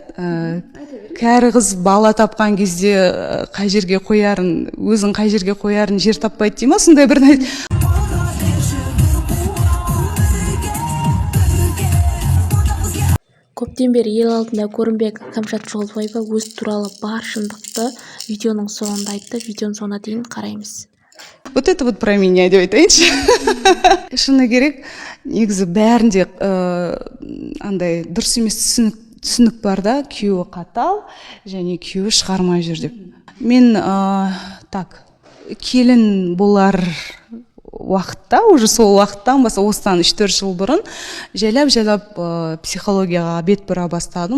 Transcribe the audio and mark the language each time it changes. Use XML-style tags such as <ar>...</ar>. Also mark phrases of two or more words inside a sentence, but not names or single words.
<kk>Кәрі қыз бала тапқан кезде қай жерге қоярын, өзің қай жерге қоярын жер таппайды дей ма? Сондай бір Көптен бері ел алдында көрінбек Кәмшат Жолдыбаева өз туралы бар шындықты видеоның соңында айтты. Видеоның соңына дейін қараймыз.</kk> <ru>Вот это вот про меня</ru> <kk>деп айтайыншы. Шыны керек, негізі бәрінде андай дұрыс емес түсінік бар да, күйеуі қатал және күйеуі шығармай жүр деп. Мен келін болар уақытта, уже сол уақыттан баса осыдан 3-4 жыл бұрын жайлап психологияға бет бұра бастадым.</kk>